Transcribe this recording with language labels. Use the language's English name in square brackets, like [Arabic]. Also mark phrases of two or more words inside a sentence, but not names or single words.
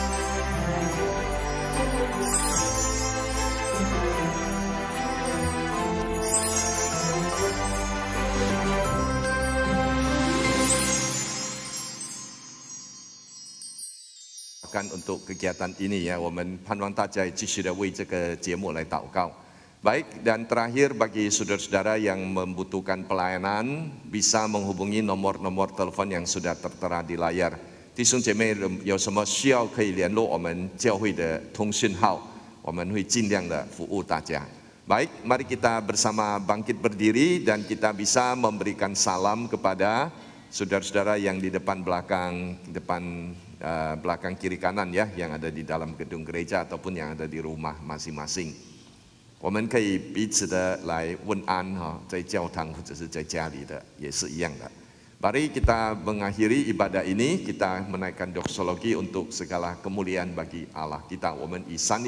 [Indonesian] Untuk kegiatan ini ya, [Chinese] 我们盼望大家继续的为这个节目来祷告。 [Indonesian] Baik, dan terakhir bagi saudara-saudara yang membutuhkan pelayanan bisa menghubungi nomor-nomor telepon yang sudah tertera di layar. [Chinese] 弟兄姐妹有什么需要可以联络我们教会的通讯号，我们会尽量的服务大家。 [Indonesian] Baik, mari kita bersama bangkit berdiri dan kita bisa memberikan salam kepada saudara-saudara yang di depan belakang, belakang kiri kanan ya, yang ada di dalam gedung gereja ataupun yang ada di rumah masing-masing. [Chinese] 我们可以彼此的来问安哈，在教堂或者是在家里的也是一样的。 [Indonesian] Mari kita mengakhiri ibadah ini, kita menaikkan doksologi untuk segala kemuliaan bagi Allah kita. [Chinese] 我们以三一